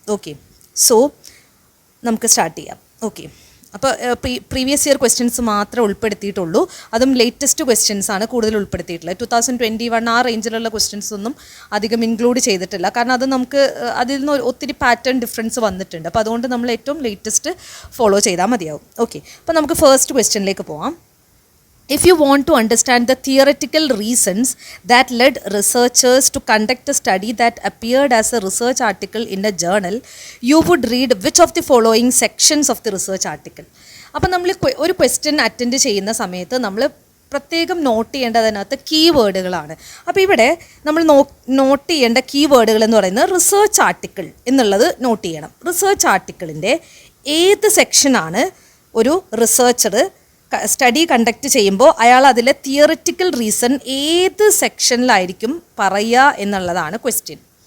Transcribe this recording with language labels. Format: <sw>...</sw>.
<ml>Okay, so നമുക്ക് start ചെയ്യാം. Okay, അപ്പോൾ</ml> <en>previous year questions</en> <ml>മാത്രമേ ഉൾപ്പെടുത്തിയിട്ടുള്ളൂ. അതും ലേറ്റസ്റ്റ് ക്വസ്റ്റ്യൻസ് ആണ് കൂടുതൽ ഉൾപ്പെടുത്തിയിട്ടുള്ളത്. 2021 ആ റേഞ്ചിലുള്ള ക്വസ്റ്റ്യൻസ് ഒന്നും അധികം ഇൻക്ലൂഡ് ചെയ്തിട്ടില്ല, കാരണം അത് നമുക്ക് അതിൽ നിന്ന് ഒത്തിരി പാറ്റേൺ ഡിഫറൻസ് വന്നിട്ടുണ്ട്. അപ്പോൾ അതുകൊണ്ട് നമ്മൾ ഏറ്റവും ലേറ്റസ്റ്റ് ഫോളോ ചെയ്താൽ മതിയാവും. ഓക്കെ, അപ്പോൾ നമുക്ക് ഫസ്റ്റ് ക്വസ്റ്റ്യനിലേക്ക് പോവാം.</ml> <en>If you want to understand the theoretical reasons that led researchers to conduct a study that appeared as a research article in a journal, you would read which of the following sections of the research article?</en> <ml>അപ്പോൾ നമ്മൾ ഒരു question attend ചെയ്യുന്ന സമയത്ത് നമ്മൾ പ്രത്യേകം not ചെയ്യേണ്ടതിനകത്ത് കീവേഡുകളാണ്. അപ്പോൾ ഇവിടെ നമ്മൾ നോട്ട് ചെയ്യേണ്ട കീവേഡുകൾ എന്ന് പറയുന്നത് റിസർച്ച് ആർട്ടിക്കിൾ എന്നുള്ളത് നോട്ട് ചെയ്യണം. റിസർച്ച് ആർട്ടിക്കിളിൻ്റെ ഏത് സെക്ഷനാണ് ഒരു റിസർച്ചർ സ്റ്റഡി കണ്ടക്ട് ചെയ്യുമ്പോൾ അയാൾ അതിലെ തിയറിറ്റിക്കൽ റീസൺ ഏത് സെക്ഷനിലായിരിക്കും പറയുക എന്നുള്ളതാണ് ക്വസ്റ്റ്യൻ.</ml>